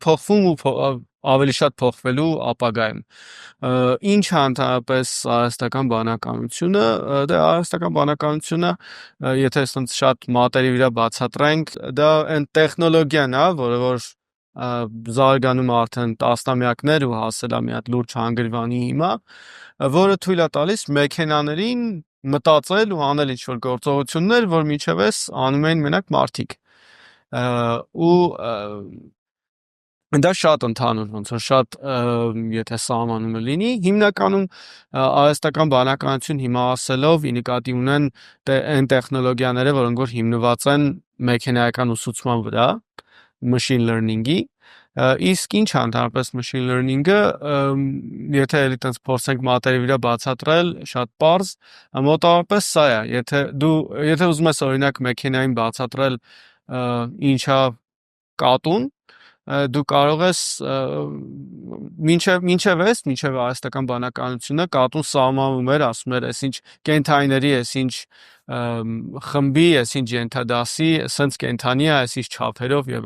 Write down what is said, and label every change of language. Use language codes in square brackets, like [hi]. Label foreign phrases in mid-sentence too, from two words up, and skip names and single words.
[hy] փոխվում ու ավելի շատ փոխվելու ապագայում։ Ինչ է ընդհանրապես արհեստական բանականությունը, դե արհեստական բանականությունը, եթե ասենք շատ մատերի վրա բացատրենք, դա այն տեխնոլոգիան է, որը որ զարգանում արդեն տասնամյակներ ու հասել է մի հատ լուրջ հանգրվանի հիմա, որը թույլ է տալիս մեքենաներին մտածել ու անել ինչ-որ գործողություններ, որ մինչևս անում էին մենակ մարդիկ։ Ու դա շատ ընդհանուր ոնց որ շատ եթե սահմանումը լինի, հիմնականում արհեստական բանականություն հիմա ասելով ի նկատի ունեն այն տեխնոլոգիաները, որոնք որ հիմնված են մեքենայական ուսուցման վրա, [en] machine learning- [hy] ի, իսկ ինչ է ընդհանրապես [en] machine learning- [hy] ը, եթե էլի տենց փորձենք մատերի վրա բացատրել, շատ պարզ, մոտավորապես սա է, եթե ուզում ես օրինակ մեքենային բացատրել ինչա կատուն, դու կարող ես մինչև արհեստական բանականությունը կատուն սահմանվում էր, ասում էր, այսինչ կենդանիների, այսինչ խմբի, այսինչ ենթադասի, սենց կենդանի է, այսինչ չափերով եւ